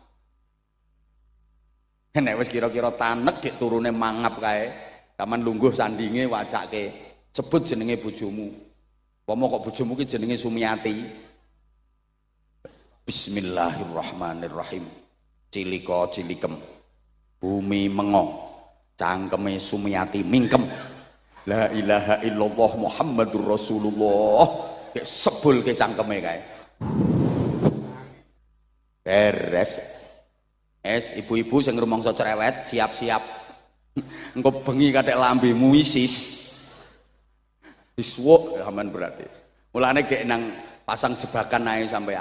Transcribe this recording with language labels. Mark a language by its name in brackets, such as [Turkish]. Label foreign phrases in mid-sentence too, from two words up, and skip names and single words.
[Javanese] Nek wis kira-kira tanek dik turune mangap kae, taman lungguh sandinge wacake sebut jenenge bojomu. Pomo kok bojomu ki jenenge Sumiati. Bismillahirrahmanirrahim. Cilika cilikem. Bumi mengo. Cangkeme Sumiati mingkem. [Arabic] لا إله إلا الله محمد رسول الله. [Javanese] Kek sebul ke cangkeme kae. Beres. Ibu-ibu sing rumangsa cerewet siap-siap. Engko bengi kathek lambemu isis. Disuwuk aman berarti. Mulane gek nang pasang jebakan ae sampean.